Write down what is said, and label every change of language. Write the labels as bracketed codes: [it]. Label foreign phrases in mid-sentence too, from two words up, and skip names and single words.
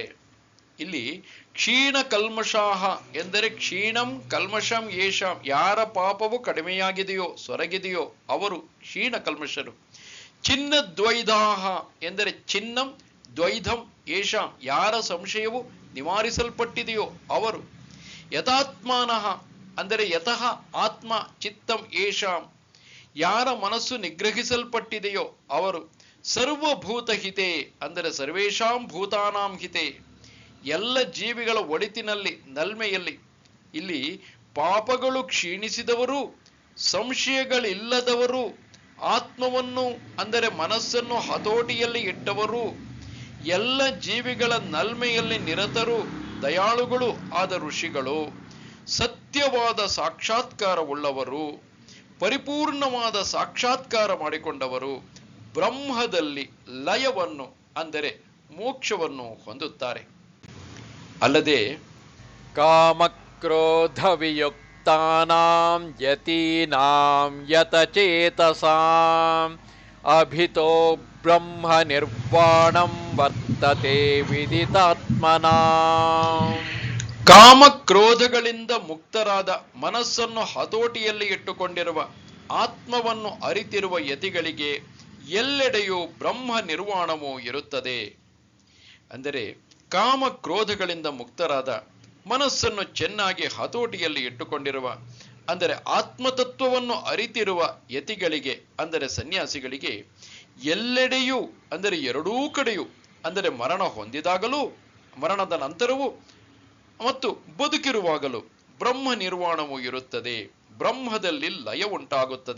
[kn] ಇಲ್ಲಿ [sa] ಕ್ಷೀಣ ಕಲ್ಮಷಾಹ [kn] ಎಂದರೆ [sa] ಕ್ಷೀಣಂ ಕಲ್ಮಷಂ ಯೇಷಾಂ, [kn] ಯಾರ ಪಾಪವು ಕಡಿಮೆಯಾಗಿದೆಯೋ ಸೊರಗಿದೆಯೋ ಅವರು ಕ್ಷೀಣ ಕಲ್ಮಷರು. [sa] ಚಿನ್ನ ದ್ವೈಧಾಹ [kn] ಎಂದರೆ [sa] ಚಿನ್ನಂ ದ್ವೈಧಂ ಯೇಷಾಂ, [kn] ಯಾರ ಸಂಶಯವು ನಿವಾರಿಸಲ್ಪಟ್ಟಿದೆಯೋ ಅವರು. [sa] ಯಥಾತ್ಮಾನಃ ಅಂದರೆ ಯತಃ ಆತ್ಮ ಚಿತ್ತಂ ಯೇಷಾಂ, [kn] ಯಾರ ಮನಸ್ಸು ನಿಗ್ರಹಿಸಲ್ಪಟ್ಟಿದೆಯೋ ಅವರು. [sa] ಸರ್ವಭೂತ ಹಿತೆ [kn] ಅಂದರೆ [sa] ಸರ್ವೇಷಾಂ ಭೂತಾನಾಂ ಹಿತೆ, [kn] ಎಲ್ಲ ಜೀವಿಗಳ ಒಳಿತಿನಲ್ಲಿ ನಲ್ಮೆಯಲ್ಲಿ. ಇಲ್ಲಿ ಪಾಪಗಳು ಕ್ಷೀಣಿಸಿದವರು, ಸಂಶಯಗಳಿಲ್ಲದವರು, ಆತ್ಮವನ್ನು ಅಂದರೆ ಮನಸ್ಸನ್ನು ಹತೋಟಿಯಲ್ಲಿ ಇಟ್ಟವರು, ಎಲ್ಲ ಜೀವಿಗಳ ನಲ್ಮೆಯಲ್ಲಿ ನಿರತರು, ದಯಾಳುಗಳು ಆದ ಋಷಿಗಳು, ಸತ್ಯವಾದ ಸಾಕ್ಷಾತ್ಕಾರವುಳ್ಳವರು, ಪರಿಪೂರ್ಣವಾದ ಸಾಕ್ಷಾತ್ಕಾರ ಮಾಡಿಕೊಂಡವರು ಬ್ರಹ್ಮದಲ್ಲಿ ಲಯವನ್ನು ಅಂದರೆ ಮೋಕ್ಷವನ್ನು ಹೊಂದುತ್ತಾರೆ. ಅಲ್ಲದೆ [sa] ಕಾಮಕ್ರೋಧ ವಿಯುಕ್ತಾನಾಂ ಯತೀನಾಂ ಯತಚೇತಸಾಂ ಅಭಿತೋ ಬ್ರಹ್ಮ ನಿರ್ವಾಣಂ ವರ್ತತೆ ವಿದಿತಾತ್ಮನಾಂ. [kn] ಕಾಮಕ್ರೋಧಗಳಿಂದ ಮುಕ್ತರಾದ ಮನಸ್ಸನ್ನು ಹತೋಟಿಯಲ್ಲಿ ಇಟ್ಟುಕೊಂಡಿರುವ ಆತ್ಮವನ್ನು ಅರಿತಿರುವ ಯತಿಗಳಿಗೆ ಎಲ್ಲೆಡೆಯೂ ಬ್ರಹ್ಮ ನಿರ್ವಾಣವೂ ಇರುತ್ತದೆ. ಅಂದರೆ ಕಾಮಕ್ರೋಧಗಳಿಂದ ಮುಕ್ತರಾದ ಮನಸ್ಸನ್ನು ಚೆನ್ನಾಗಿ ಹತೋಟಿಯಲ್ಲಿ ಇಟ್ಟುಕೊಂಡಿರುವ ಅಂದರೆ ಆತ್ಮತತ್ವವನ್ನು ಅರಿತಿರುವ ಯತಿಗಳಿಗೆ ಅಂದರೆ ಸನ್ಯಾಸಿಗಳಿಗೆ ಎಲ್ಲೆಡೆಯೂ ಅಂದರೆ ಎರಡೂ ಕಡೆಯೂ ಅಂದರೆ ಮರಣ ಹೊಂದಿದಾಗಲೂ ಮರಣದ ನಂತರವೂ ಮತ್ತು ಬದುಕಿರುವಾಗಲೂ ಬ್ರಹ್ಮ ನಿರ್ವಾಣವು ಇರುತ್ತದೆ, ಬ್ರಹ್ಮದಲ್ಲಿ ಲಯ ಉಂಟಾಗುತ್ತದೆ.